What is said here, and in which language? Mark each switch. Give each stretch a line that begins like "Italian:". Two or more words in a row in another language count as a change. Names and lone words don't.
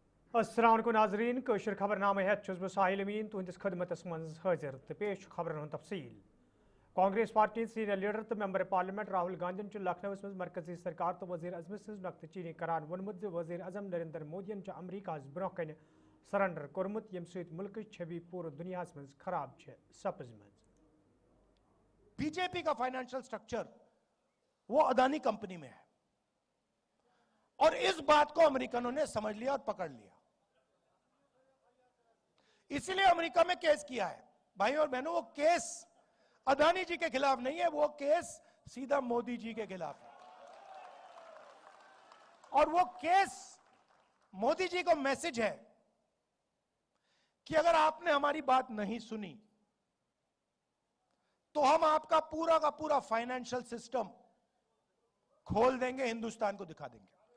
Kashmiri: السلام علیکم ناظرین کشر خبرنامہ ہیت چھس بہ ساحل امین تہندس خدمتس مز حاضر تو پیش خبرن ہند تفصیل کانگریس پارٹی
English: senior leader
Kashmiri: تو
English: member parliament
Kashmiri: راہل گاندھی لکھنؤ مز مرکزی سرکار تو وزیر اعظم سن نقطہ چینی کران وونمت وزیر اعظم نریندر مودی امریکہ برو کن سرنڈر کورمت یم ست ملک چھوی پور دنیا مز خراب سپزمت
Urdu: بی جے پی کا
English: financial structure
Urdu: وہ اڈانی کمپنی میں ہے اور اس بات کو امریکنوں نے سمجھ لیا اور پکڑ لیا، اسی لیے امریکہ میں کیس کیا ہے۔ بھائی اور بہنوں، وہ کیس اڈانی جی کے خلاف نہیں ہے، وہ کیس سیدھا مودی جی کے خلاف ہے، اور وہ کیس مودی جی کو میسج ہے کہ اگر آپ نے ہماری بات نہیں سنی تو ہم آپ کا پورا
English: financial system
Urdu: کھول دیں گے، ہندوستان کو دکھا دیں گے۔